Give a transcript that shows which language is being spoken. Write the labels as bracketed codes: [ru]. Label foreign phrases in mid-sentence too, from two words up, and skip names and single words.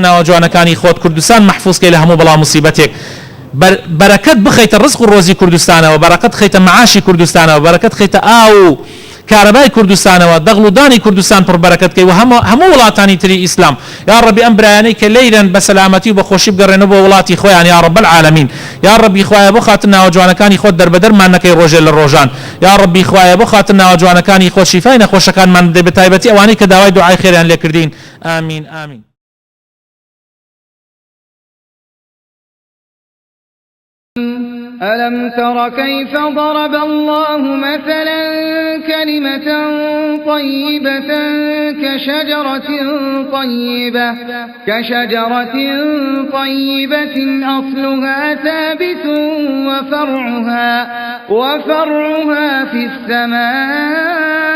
[ckb] ناوجوانەکانی خۆت کوردستان محفوظکەی لە هەموو بەڵا موسیبەتێک بەرەکەت بخەیتە ڕزق و ڕۆزی کوردستانەوە بەرەکەت خەیتە معاشی کوردستانەوە بەرەکەت خەیتە ئاو کارەبای کوردستانەوە دەغڵ و دانی کوردستان پڕبەرەکەتکەی و هەموو وڵاتانی تری ئیسلام [ar] یا ربی [ckb] ئەم برایانەی کە لەیرن بە سەلامەتی و بە خۆشی بگەڕێنەوە بۆ وڵاتی خۆیان [ar] یا رب العالمین یا ربی [ckb] خوایە بۆ خاتر ناوجوانەکانی خۆت دەربەدەرمان نەکەی ڕۆژێ لە ڕۆژان [ar] یا ربی [ckb] خوایە بۆ خاتر ناوجوانەکانی خۆت شیفای نەخۆشەکانمان بدەی بە تایبەتی ئەوانەی کە داوای دوعای خێریان لێ کردین ئامین ئامین. [ar] ألم تر كيف ضرب الله مثلا كلمة طيبة كشجرة طيبة أصلها ثابت وفرعها في السماء